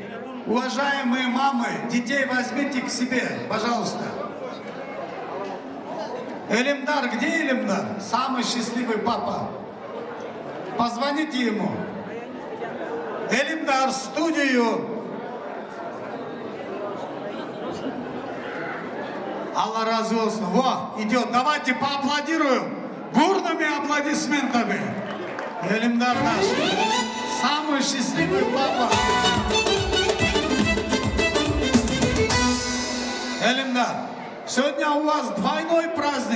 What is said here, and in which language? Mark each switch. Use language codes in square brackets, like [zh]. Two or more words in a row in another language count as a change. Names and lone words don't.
[ru] Уважаемые мамы, детей возьмите к себе, пожалуйста. Элимдар, где Элимдар? Самый счастливый папа. Позвоните ему. Элимдар, в студию. [tr] Allah razı olsun. [ru] Во, идет. Давайте поаплодируем бурными аплодисментами. Элимдар наш. Самый счастливый папа. Элимдар, сегодня у вас двойной праздник.